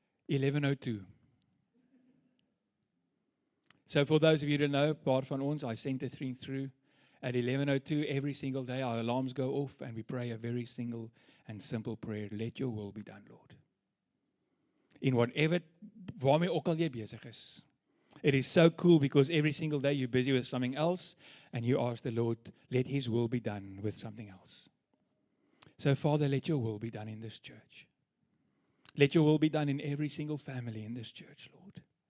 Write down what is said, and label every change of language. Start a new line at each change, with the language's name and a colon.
English: 11:02. So for those of you who don't know, apart from ons, I sent the thing through. At 11:02 every single day, our alarms go off and we pray a very single and simple prayer. Let your will be done, Lord. In whatever,
Afrikaans: waarmee ook al jy besig is.
English: It is so cool because every single day you're busy with something else and you ask the Lord, let His will be done with something else. So Father, let your will be done in this church. Let your will be done in every single family in this church, Lord.